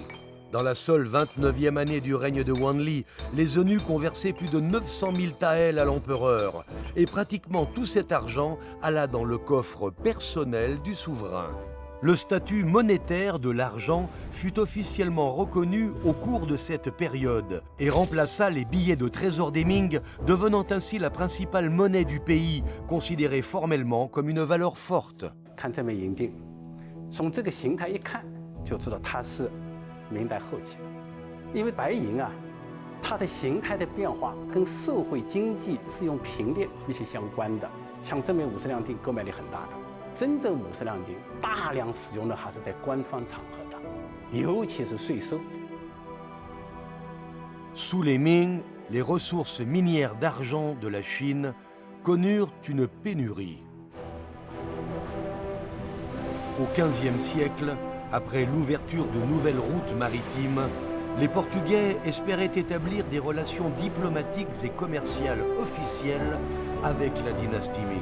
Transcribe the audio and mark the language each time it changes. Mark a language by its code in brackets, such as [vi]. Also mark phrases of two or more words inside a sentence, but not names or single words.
[fr] Dans la seule 29e année du règne de Wanli, les eunuques ont versé plus de 900 000 taels à l'empereur, et pratiquement tout cet argent alla dans le coffre personnel du souverain. Le statut monétaire de l'argent fut officiellement reconnu au cours de cette période et remplaça les billets de trésor des Ming, devenant ainsi la principale monnaie du pays, considérée formellement comme une valeur forte. [zh] 看这枚银锭，从这个形态一看就知道它是明代后期的，因为白银啊，它的形态的变化跟社会经济是用平列密切相关的。像这枚50两锭购买力很大的，真正50两锭大量使用的还是在官方场合的，尤其是税收。 [fr] Sous les Ming, les ressources minières d'argent de la Chine connurent une pénurie. Au XVe siècle, après l'ouverture de nouvelles routes maritimes, les Portugais espéraient établir des relations diplomatiques et commerciales officielles avec la dynastie Ming.